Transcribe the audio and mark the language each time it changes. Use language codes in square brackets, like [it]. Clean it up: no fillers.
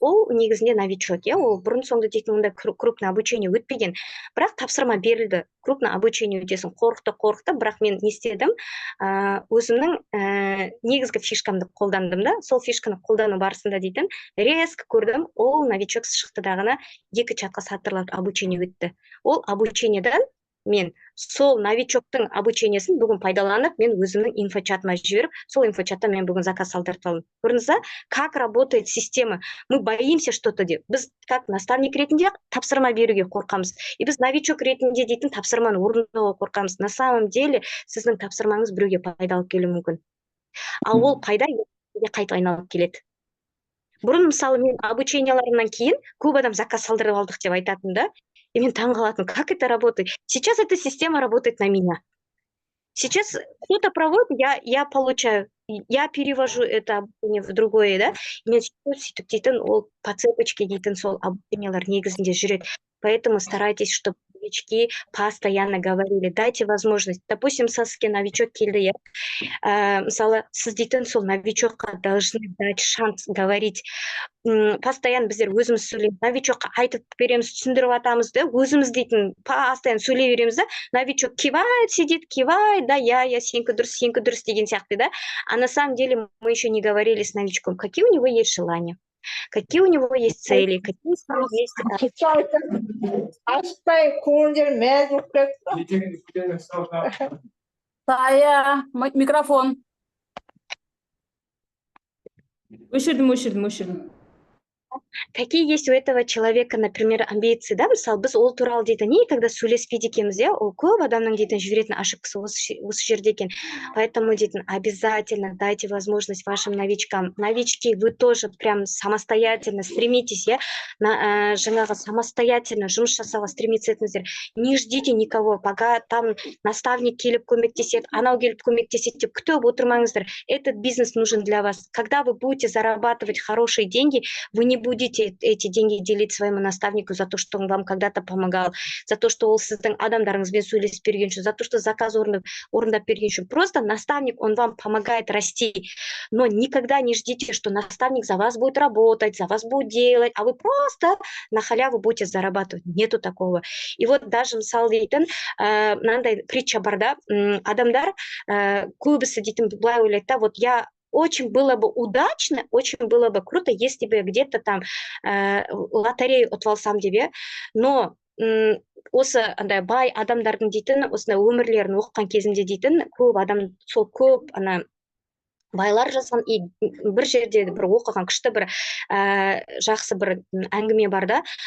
[kk] Ол негізінде новичок, иә, ол бұрын соңды дейтін онда крупный обучение өтпеген, бірақ тапсырма берілді, крупный обучение өтесін, қорықты, бірақ мен не істедім, өзімнің негізгі фишкамды қолдандым да, сол фишканы қолдану барысында дейтін, резко көрдім, ол новичок шықты дағына 2 чатқа сатырлап обучение өтті. Ол обучениеден мен сол новичоктың обучениесін бүгін пайдаланып, мен өзімнің инфочатыма жіберіп, сол инфочатта мен бүгін заказ алдырып алдым. Көрдіңіз, [ru] как работает система? Мы боимся что-то [kk] деп. Біз [ru] как наставник [kk] ретінде тапсырма беруге қорқамыз. И біз новичок ретінде дейтін тапсырманы орындауға қорқамыз. [ru] На самом деле, [kk] сіздің тапсырмаңыз біреуге пайда алып келуі мүмкін. Ал ол пайда қайта айналып келеді. Бұрын мысалы мен обученияларымнан кейін көп адам заказ алдырып алдық деп айтатын да. И мен таңғалатын, [ru] как это работает? Сейчас эта система работает на меня. Сейчас кто-то проводит, я получаю, я перевожу это обучение в другое, да? [kk] Мен сөйтіп дейтін, ол [ru] по цепочке [kk] дейтін сол обучениялар негізінде жүреді. [ru] Поэтому старайтесь, чтобы новички постоянно говорили, дайте возможность. [kk] Допустим, сізге новичок келді, мысалы, сіз дейтін сол новичокқа [ru] должны дать шанс говорить. [kk] Постоянно біздер өзіміз сөйлейміз, новичокқа айтып береміз, түсіндіріп атамыз да, өзіміз дейтін постоянно сөйлей береміз да, [ru] новичок кивает, сидит, кивает, [kk] да, я, сенікі дұрыс деген сияқты, да. [ru] А на самом деле мы еще не говорили с новичком, какие у него есть желания, какие у него есть цели, какие у него есть... [kk] Ашпай көңілдер мәз болып кетті. Тая, микрофон. Өшірдім. [ru] Какие есть у этого человека, например, амбиции, [kk] да, мысалы, біз ол туралы дейтін, когда сөйлеспейді екенбіз, ол көп адамның дейтін жіберетін ошибкасы осы жерде екен. [ru] Поэтому дейтін, обязательно дайте возможность вашим новичкам. Новички, вы тоже прям самостоятельно стремитесь, жаңағы самостоятельно жұмыс жасауға стремиться етіңіздер. Не ждите никого, пока там [kk] наставник келіп көмектеседі, анау келіп көмектеседі деп күтіп отырмаңыздар. [ru] Этот бизнес нужен для вас. Когда вы будете зарабатывать хорошие деньги, вы не будете эти деньги делить своему наставнику за то, что он вам когда-то помогал, за то, что [kk] ол сіздің адамдарыңызбен сөйлесіп берген үшін, [ru] за то, что [kk] заказ орындап берген үшін. [ru] Просто наставник, он вам помогает расти. Но никогда не ждите, что наставник за вас будет работать, за вас будет делать, а вы просто на халяву будете зарабатывать. Нету такого. [kk] И вот даже мысалы дейтін, мынандай притча бар да, адамдар көбісі дейтін былай ойлайды да, [ru] вот я очень было бы удачно, очень было бы круто, если бы где-то там лотерею ұтып [kk] алсам деп, но осы андай бай адамдардың дейтін, осындай өмірлерін оқыған кезінде дейтін, көп адам, сол көп байлар жазған, и бір жерде бір оқыған күшті бір жақсы бір әңгіме бар да,